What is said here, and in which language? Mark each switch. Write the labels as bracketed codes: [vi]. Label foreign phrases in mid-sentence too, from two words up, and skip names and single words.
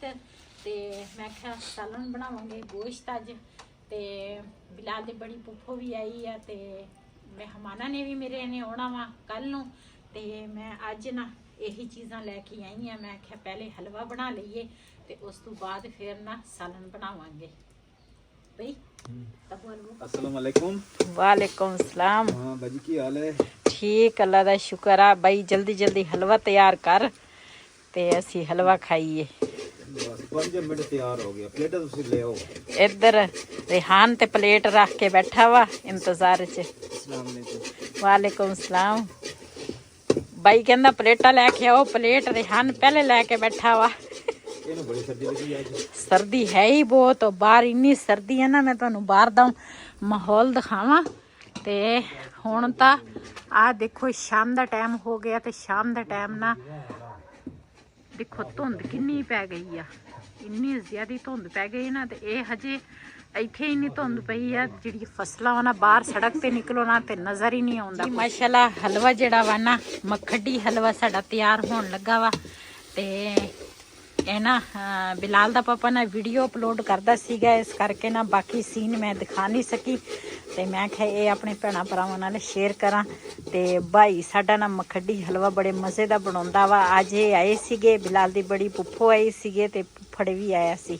[pa] ਤੇ ਮੈਂ ਆਖਿਆ ਸਾਲਨ ਬਣਾਵਾਂਗੇ ਗੋਸ਼ਤ ਅੱਜ। ਤੇ ਬਿਲਾਲ ਦੀ ਬੜੀ ਪੁੱਪੋ ਭੀ ਆਈ ਹੈ, ਤੇ ਮਹਿਮਾਨਾਂ ਨੇ ਭੀ ਮੇਰੇ ਨੇ ਆਉਣਾ ਵਾ ਕੱਲ੍ਹ ਨੂੰ, ਤੇ ਮੈਂ ਅੱਜ ਨਾ ਯਹੀ ਚੀਜ਼ਾਂ ਲੈਕੇ ਆਈ ਹਾਂ। ਮੈਂ ਆਖਿਆ ਪਹਿਲੇ ਹਲਵਾ ਬਣਾ ਲਈਏ ਤੇ ਉਸ ਤੋ ਬਾਅਦ ਫਿਰ ਨਾ ਸਾਲਨ ਬਣਾਵਾਂਗੇ। [ar] السلام عليكم. وعليكم السلام. [pa] ਹਾਂ ਬਾਜੀ ਕੀ ਹਾਲ ਹੈ? ਠੀਕ, ਅੱਲਾਹ ਦਾ ਸ਼ੁਕਰ ਆ। ਬਈ ਜਲਦੀ ਜਲਦੀ ਹਲਵਾ ਤਿਆਰ ਕਰ ਤੇ ਅਸੀ ਹਲਵਾ ਖਾਈਏ। ਬਸ 5 ਮਿੰਟ ਤਿਆਰ ਹੋ ਗਿਆ, ਪਲੇਟ ਤੁਸੀ ਲੈ ਆਓ। ਇੱਧਰ ਰੇਹਾਨ ਤੇ ਪਲੇਟ ਰੱਖ ਕੇ ਬੈਠਾ ਵਾ ਇੰਤਜ਼ਾਰ ਚ। [ar] السلام عليكم. وعليكم السلام. [pa] ਬਈ ਕਹਿੰਦਾ ਪਲੇਟਾਂ ਲੈਕੇ ਆਓ, ਪਲੇਟ ਰੇਹਾਨ ਪਹਿਲੇ ਲੈਕੇ ਬੈਠਾ ਵਾ। ਇਹਨੂੰ ਬੜੀ ਸਰਦੀ ਲੱਗੀ ਅੱਜ। ਸਰਦੀ ਹੈ ਹੀ ਬਹੁਤ, ਬਾਹਰ ਇੰਨੀ ਸਰਦੀ ਹੈ ਨਾ। ਮੈਂ ਤੁਹਾਨੂੰ ਬਾਹਰ ਦਾ ਮਾਹੌਲ ਦਿਖਾਵਾਂ ਤੇ ਹੁਣ ਤਾਂ ਆ ਦੇਖੋ ਸ਼ਾਮ ਦਾ ਟਾਈਮ ਹੋ ਗਿਆ, ਤੇ ਸ਼ਾਮ ਦਾ ਟਾਈਮ ਨਾ ਦੇਖੋ ਧੁੰਦ ਕਿੰਨੀ ਪੈ ਗਈ ਆ, ਇੰਨੀ ਜ਼ਿਆਦਾ ਧੁੰਦ ਪੈ ਗਈ ਨਾ। ਤੇ ਯੇ ਹਜੇ ਇੱਥੇ ਇੰਨੀ ਧੁੰਦ ਪਈ ਆ, ਜਿਹੜੀ ਫ਼ਸਲਾਂ ਵਾ ਨਾ ਬਾਹਰ ਸੜਕ ਤੇ ਨਿਕਲੋ ਨਾ ਤੇ ਨਜ਼ਰ ਹੀ ਨਹੀਂ ਆਉਂਦਾ। ਮਾਸ਼ਾਅੱਲਾਹ ਹਲਵਾ ਜਿਹੜਾ ਵਾ ਨਾ ਮਖੱਡੀ ਹਲਵਾ ਸਾਡਾ ਤਿਆਰ ਹੋਣ ਲੱਗਾ ਵਾ। ते ਇਹ ਨਾ ਬਿਲਾਲ ਦਾ ਪਾਪਾ ਨਾ ਵੀਡੀਓ ਅਪਲੋਡ ਕਰਦਾ ਸੀਗਾ, ਇਸ ਕਰਕੇ ਨਾ ਬਾਕੀ ਸੀਨ ਮੈਂ ਦਿਖਾ ਨਹੀਂ ਸਕੀ, ਤੇ ਮੈਂ ਕਿਹਾ ਇਹ ਆਪਣੇ ਭੈਣਾਂ ਭਰਾਵਾਂ ਨਾਲ ਸ਼ੇਅਰ ਕਰਾਂ। ਤੇ ਭਾਈ ਸਾਡਾ ਨਾ ਮਖੱਡੀ ਹਲਵਾ ਬੜੇ ਮਜ਼ੇ ਦਾ ਬਣਾਉਂਦਾ ਵਾ। ਅੱਜ ਇਹ ਆਏ ਸੀਗੇ, ਬਿਲਾਲ ਦੀ ਬੜੀ ਪੁੱਫੋ ਆਈ ਸੀਗੇ ਤੇ ਫੁੱਫੜ ਵੀ ਆਇਆ ਸੀ।